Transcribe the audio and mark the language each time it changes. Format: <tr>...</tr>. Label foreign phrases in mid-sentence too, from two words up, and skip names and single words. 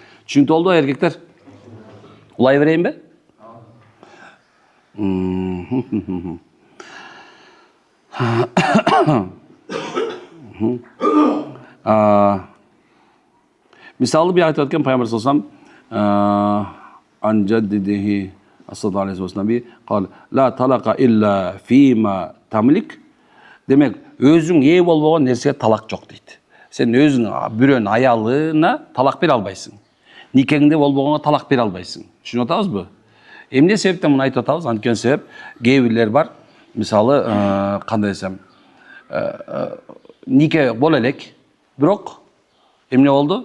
<ky>Түшүнүктүү болду эркектер? Улай берейинби? Мисалы bir айтып өткен пайгамбар</ky> <ar>صلى الله عليه وسلم قال لا طلاق إلا فيما تملك.</ar> <ky>Демек, өзүң ээ болбогон нерсеге талак жок дейт. Сен өзүң бирөөнүн аялына талак бере албайсың. Никеңде болбогонго талак бере албайсың. Түшүнүп атабызбы? Эмне себептен муну айтып атабыз? Анткени себеп кээ бирлер бар. Мисалы, кандай десем, нике боло элек, бирок эмне болду?</ky>